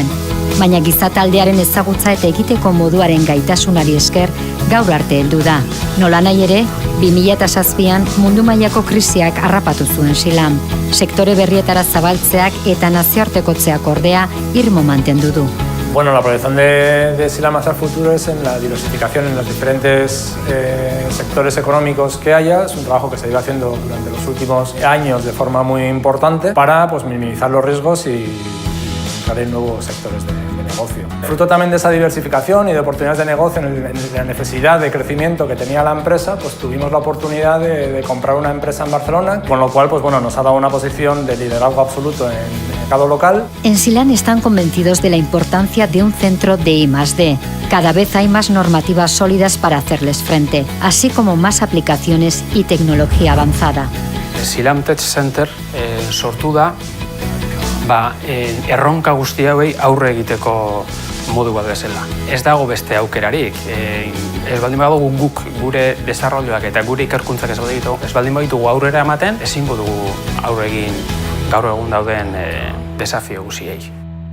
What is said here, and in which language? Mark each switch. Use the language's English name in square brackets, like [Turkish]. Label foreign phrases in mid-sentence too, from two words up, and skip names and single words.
[Basque] Baina gizataldearen ezagutza eta egiteko moduaren gaitasunari esker gaur arte heldu da. Nolanahi ere, 2007an mundu mailako krisiak harrapatu zuen Silam. Sektore berrietara zabaltzeak eta nazioartekotzeak ordea irmo mantendu du. [Spanish] Bueno, la proyección de Silam hacia el futuro es en la diversificación en los diferentes sectores económicos que haya. Es un trabajo que se ha ido haciendo durante los últimos años de forma muy importante para minimizar los riesgos y buscar en nuevos sectores de negocio. Fruto también de esa diversificación y de oportunidades de negocio, en la necesidad de crecimiento que tenía la empresa, pues tuvimos la oportunidad de comprar una empresa en Barcelona, con lo cual nos ha dado una posición de liderazgo absoluto en el mercado local. En Silam están convencidos de la importancia de un centro de I+D. Cada vez hay más normativas sólidas para hacerles frente, así como más aplicaciones y tecnología avanzada. [Basque] Silam Tech Center sortu da erronka guzti hauei aurre egiteko modu bat bezala. Ez dago beste aukerarik. Ez baldin badugu guk gure desarrolloak eta gure ikerkuntzak ez baldin baditugu aurrera ematen, ezingo dugu aurre egin gaur egun dauden desafio guztiei.